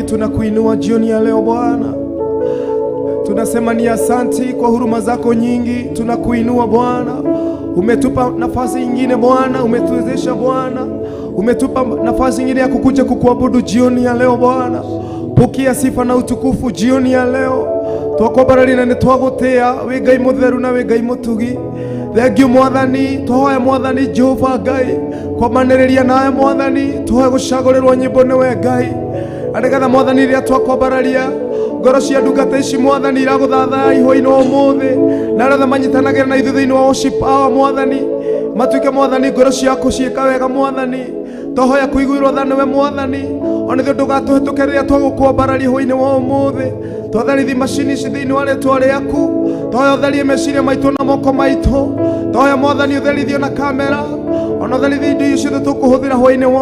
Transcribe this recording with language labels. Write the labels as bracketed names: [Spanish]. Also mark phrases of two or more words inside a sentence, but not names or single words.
[Swahili] Tunakuinua jioni ya leo Bwana, tunasema ni asanti kwa huruma zako nyingi. Tunakuinua Bwana, umetupa nafasi nyingine Bwana, umetuwezesha Bwana, umetupa nafasi nyingine ya kukuja kukuabudu jioni ya leo Bwana. Pokea sifa na utukufu jioni ya leo. [Kikuyu] Twakobararina ni twagutia wi Ngai mutheru na wi Ngai mutugi. Thengio Mwathani, tũhoya Mwathani Jehova Ngai kwamanĩrĩria nawe Mwathani, tũhoya gũcagũrĩrwo nyĩmbo nĩwe Ngai, nĩgetha Mwathani rĩrĩa twakwambararia ngoro cia ndungata ici Mwathani iraguthathaya ihwa-inĩ ũmũthĩ, na arĩa manyitanagĩra na ithuĩ thĩinĩ wa [English] worship hour [Kikuyu] Mwathani, matuĩke Mwathani ngoro ciaku ciĩka wega Mwathani, tũhoya kũiguĩrwo tha nĩwe Mwathani, ona ithuĩ ndũgatũhĩtũke rĩrĩa twagũkwambararia ihwa-inĩ wa ũmũthĩ, twatherithie macini ici thĩinĩ wa rĩĩtwa rĩaku, tũhoya ũtherie meciria maitũ na moko maitũ, tũhoya Mwathani ũtherithie na kamera, ona ũtherithie indo icio tũkũhũthĩra hwa-inĩ wa